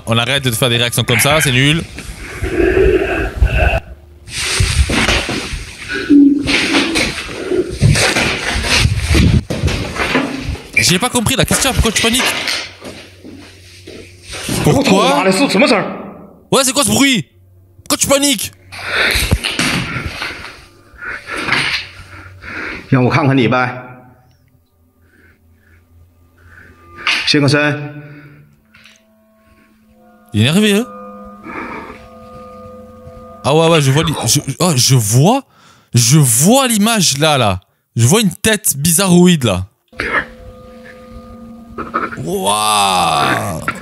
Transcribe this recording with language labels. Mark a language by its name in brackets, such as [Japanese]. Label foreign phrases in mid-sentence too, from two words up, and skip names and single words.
[French] On arrête de faire des réactions comme ça, c'est nul. J'ai pas compris la question, pourquoi tu paniques? Pourquoi? Ouais, c'est quoi ce bruit? Pourquoi tu paniques? [Chinese] 让我看看你呗，谢克森。 [French] Il est énervé, hein? Ah ouais, je vois je vois l'image là. Je vois une tête bizarroïde là. Waouh!